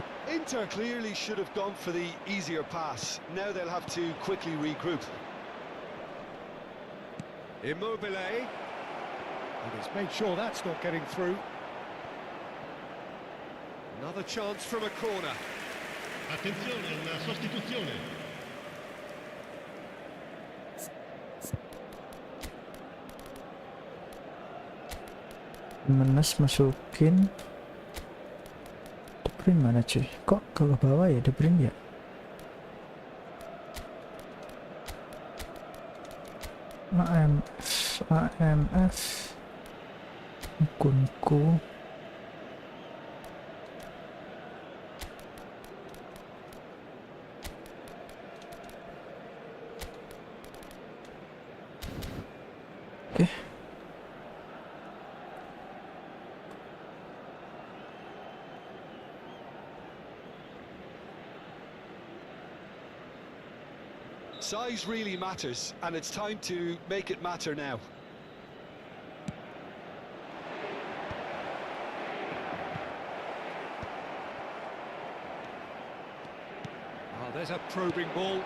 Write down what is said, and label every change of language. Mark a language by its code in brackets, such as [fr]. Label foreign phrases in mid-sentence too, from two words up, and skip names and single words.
[en] Inter clearly should have gone for the easier pass. Now they'll have to quickly regroup. Immobile. And he's made sure that's not getting through. Another chance from a corner. [it] Attenzione, una sostituzione. [id] Menes masukin. De Bruyne mana cuy? Kok ke bawah ya De Bruyne ya? AMF Kunku. Oke. [en] Size really matters, and it's time to make it matter now. Oh, there's a probing ball.